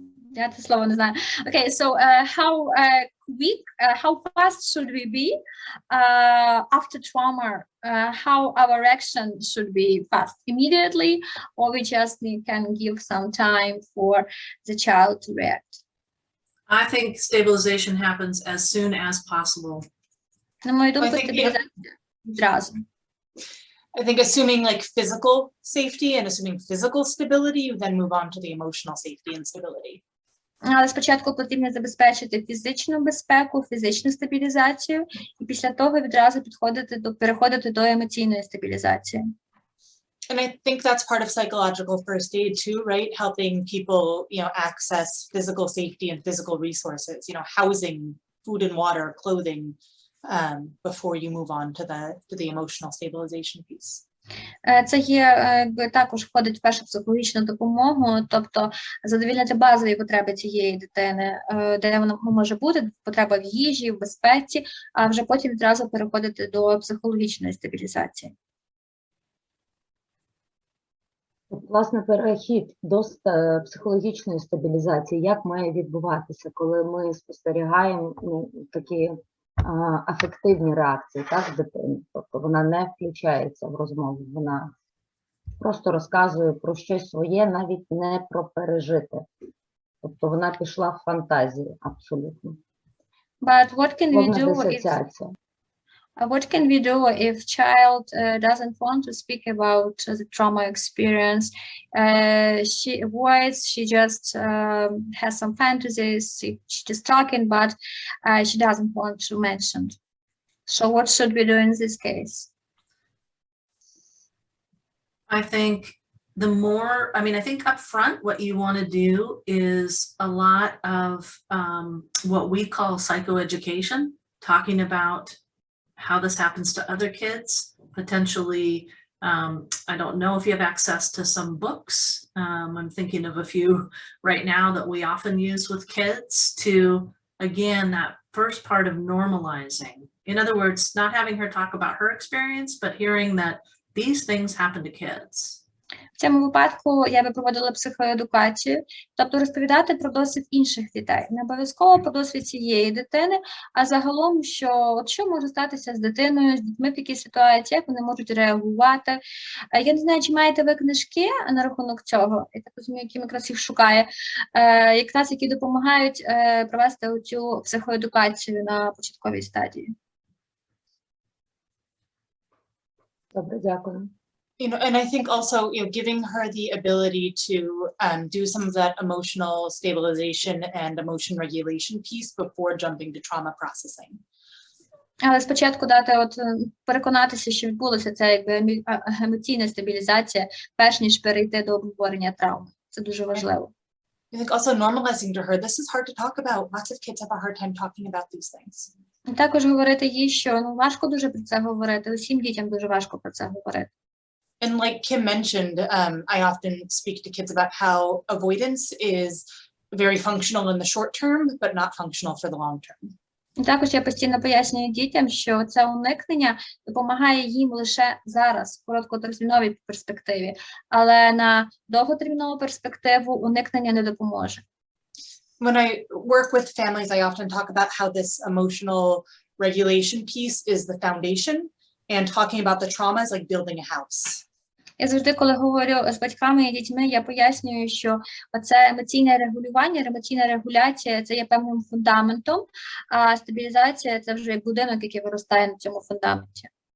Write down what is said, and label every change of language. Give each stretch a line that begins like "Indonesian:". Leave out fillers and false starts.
Ukrainian: Я це слово не знаю.
English: Okay, so how fast should we be after trauma? How our reaction should be fast, immediately, or we just can give some time for the child to react? I think stabilization happens as soon as possible.
Ukrainian: На мою думку, стабілізація зразу.
English: I think assuming like physical safety and assuming physical stability, you then move on to the emotional safety and stability.
Ukrainian: Але спочатку потрібно забезпечити фізичну безпеку, фізичну стабілізацію, і після того відразу переходити до емоційної стабілізації.
English: And I think that's part of psychological first aid too, right? Helping people, access physical safety and physical resources, housing, food and water, clothing, before you move on to the emotional stabilization piece.
Ukrainian: Це є, якби також входить в першу психологічну допомогу, тобто задовільнити базові потреби цієї дитини, де вона може бути, потреба в їжі, в безпеці, а вже потім відразу переходити до психологічної стабілізації. Власне, перехід до психологічної стабілізації, як має відбуватися, коли ми спостерігаємо такі афективні реакції, так, дитини. Тобто вона не включається в розмову, вона просто розказує про щось своє, навіть не про пережити. Тобто вона пішла в фантазію абсолютно.
English: But what can we do if
Ukrainian: Дисоціація.
English: What can we do if child doesn't want to speak about the trauma experience? She avoids, she just has some fantasies, she's just talking, but she doesn't want to mention. So what should we do in this case? I think I think up front, what you want to do is a lot of what we call psychoeducation, talking about how this happens to other kids, potentially. I don't know if you have access to some books. I'm thinking of a few right now that we often use with kids to, again, that first part of normalizing. In other words, not having her talk about her experience, but hearing that these things happen to kids.
Ukrainian: В цьому випадку я би проводила психоедукацію, тобто розповідати про досвід інших дітей. Не обов'язково про досвід цієї дитини, а загалом, що може статися з дитиною, з дітьми в такій ситуації, як вони можуть реагувати. Я не знаю, чи маєте ви книжки на рахунок цього, я так розумію, Кім якраз їх шукає, якраз які допомагають провести цю психоедукацію на початковій стадії. Добре, дякую.
English: And I think also, giving her the ability to do some of that emotional stabilization and emotion regulation piece before jumping to trauma processing.
Ukrainian: Але спочатку переконатися, що відбулася ця емоційна стабілізація, перш ніж перейти до обговорення травми. Це дуже важливо.
English: I think also normalizing to her, this is hard to talk about. Lots of kids have a hard time talking about these things.
Ukrainian: І також говорити їй, що важко дуже про це говорити, усім дітям дуже важко про це говорити.
English: And like Kim mentioned, I often speak to kids about how avoidance is very functional in the short term, but not functional for the long term.
Ukrainian: І також я постійно пояснюю дітям, що це уникнення допомагає їм лише зараз, в короткотерміновій перспективі, але на довготермінову перспективу уникнення не допоможе.
English: When I work with families, I often talk about how this emotional regulation piece is the foundation, and talking about the trauma is like building a house.
Ukrainian: Я завжди, коли говорю з батьками і дітьми, я пояснюю, що оце емоційне регулювання, емоційна регуляція – це є певним фундаментом, а стабілізація – це вже будинок, який виростає на цьому фундаменті.